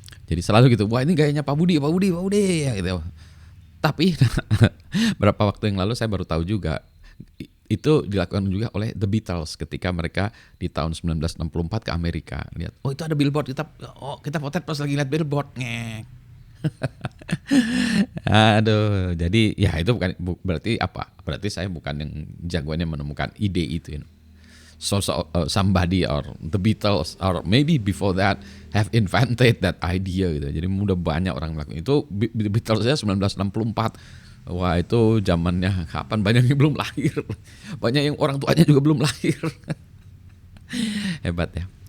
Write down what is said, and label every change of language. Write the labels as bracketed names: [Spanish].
[Indonesian] Jadi selalu gitu, wah ini gayanya Pak Budi, Pak Budi, Pak Budi ya gitu. Tapi berapa waktu yang lalu saya baru tahu juga itu dilakukan juga oleh The Beatles ketika mereka di tahun 1964 ke Amerika. Lihat, oh itu ada billboard, kita potret pas lagi lihat billboard. Ngek. Aduh, jadi ya itu bukan berarti apa? Berarti saya bukan yang jagoannya menemukan ide itu. [English] Somebody or the Beatles or maybe before that have invented that idea gitu. [Indonesian] Jadi udah banyak orang melakukan itu. Beatles saya 1964. Wah itu zamannya kapan, banyak yang belum lahir. Banyak yang orang tuanya juga belum lahir. Hebat ya.